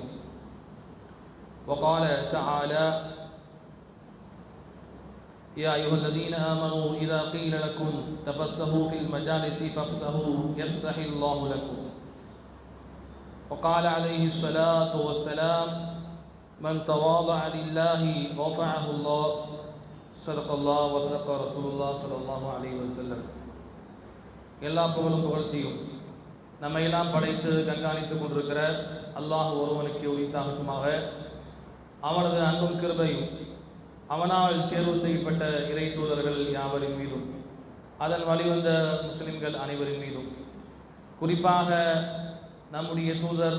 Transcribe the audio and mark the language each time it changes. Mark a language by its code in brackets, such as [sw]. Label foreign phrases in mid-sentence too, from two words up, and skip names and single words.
[ar] وقال تعالى: يا أيها الذين آمنوا إذا قيل لكم تفسحوا في المجالس فافسحوا يفسح الله لكم. وقال عليه الصلاة والسلام: من تواضع لله رفعه الله. صدق الله وصدق رسول الله صلى الله عليه وسلم. [ta] எல்லா புகழும் புகழ்ச்சியும் நம்மையெல்லாம் படைத்து கண்காணித்து கொண்டிருக்கிற அல்லாஹ் ஒருவனுக்கு உரித்தாகட்டுமாக. அவனது அன்பும் கிருபையும் அவனால் தேர்வு செய்யப்பட்ட இறை தூதர்கள் யாவரின் மீதும் அதன் வழிவந்த முஸ்லிம்கள் அனைவரின் மீதும், குறிப்பாக நம்முடைய தூதர்